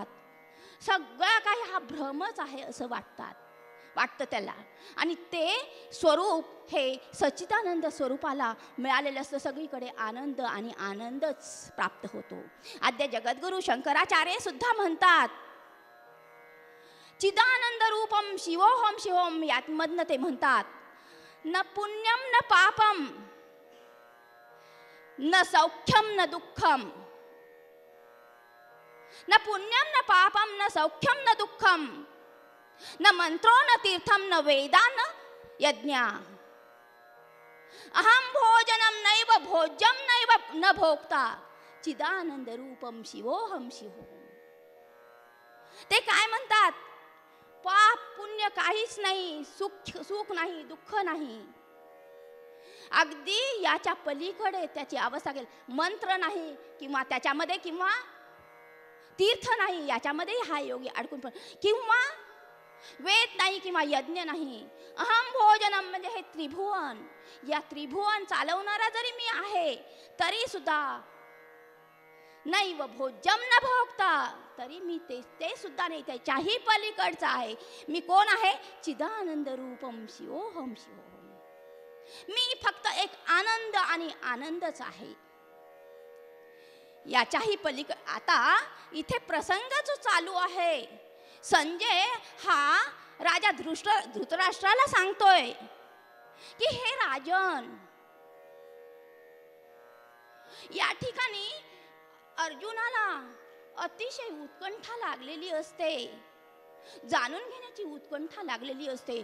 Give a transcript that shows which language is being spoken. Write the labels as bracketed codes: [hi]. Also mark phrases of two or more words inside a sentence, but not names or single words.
[mr] सगळं काही हा भ्रमच आहे असं वाटतं त्याला. आणि ते स्वरूप हे सच्चिदानंद स्वरूपाला मिळालेलं असतं. सगळीकडे आनंद आणि आनंदच प्राप्त होतो. आद्य जगद्गुरु शंकराचार्य सुद्धा म्हणतात, [sa] चिदानंद रूपम शिवोहम शिवोम. [mr] यातमधनं ते म्हणतात, [sa] न पुण्यम न पापम न सौख्यम न दुःखम. न पुण्यम न पापम न सौख्यम न दुःखम न मंत्रो न तीर्थम न वेदा न यज्ञ. अहम भोजनम नैव भोज्यम नैव न भोक्ता चिदानंद रूपम शिवोहम शिवोहम. [mr] ते काय म्हणतात, पाप पुण्य काहीच नाही, सुख नाही, दुःख नाही. अगदी याच्या पलीकडे त्याची अवस्था गेली. मंत्र नाही किंवा त्याच्यामध्ये किंवा तीर्थ नाही याच्यामध्ये हा योगी अडकून पण, किंवा वेद नाही किंवा यज्ञ नाही. [sa] अहम भोजनम [mr] म्हणजे हे त्रिभुवन, या त्रिभुवन चालवणारा जरी मी आहे तरी सुद्धा [sa] नैव भोज्यम न भोगता, [mr] तरी मी ते सुद्धा नाही, त्याच्याही पलीकडचं आहे. मी कोण आहे, [sa] चिदानंद रूपम शिवोहम शिवोहम. [mr] मी फक्त एक आनंद आणि आनंदच आहे. याच्याही पलीकडे आता इथे प्रसंग जो चालू आहे, संजय हा राजा धृतराष्ट्राला सांगतोय की हे राजन, या ठिकाणी अर्जुनाला अतिशय उत्कंठा लागलेली असते, जाणून घेण्याची उत्कंठा लागलेली असते.